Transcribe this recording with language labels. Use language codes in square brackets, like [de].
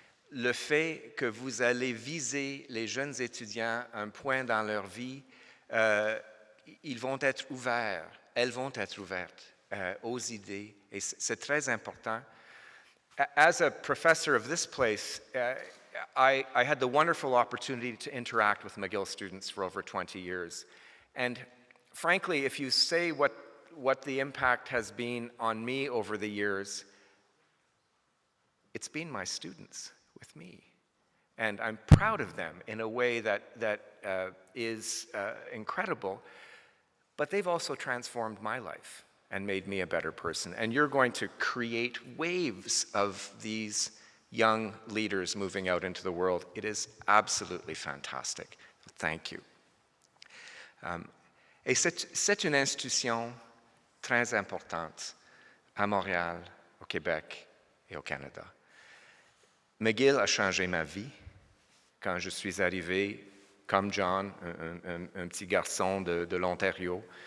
[fr] Le fait que vous allez viser les jeunes étudiants à un point dans leur vie, ils vont être ouverts, elles vont être ouvertes aux idées, et c'est très important. [en] As a professor of this place, I had the wonderful opportunity to interact with McGill students for over 20 years. And frankly, if you say what the impact has been on me over the years, it's been my students with me. And I'm proud of them in a way that is incredible, but they've also transformed my life and made me a better person. And you're going to create waves of these young leaders moving out into the world. It is absolutely fantastic. Thank you. [fr] Et c'est une institution très importante à Montréal, au Québec et au Canada. McGill a changé ma vie quand je suis arrivé comme John, un petit garçon de l'Ontario.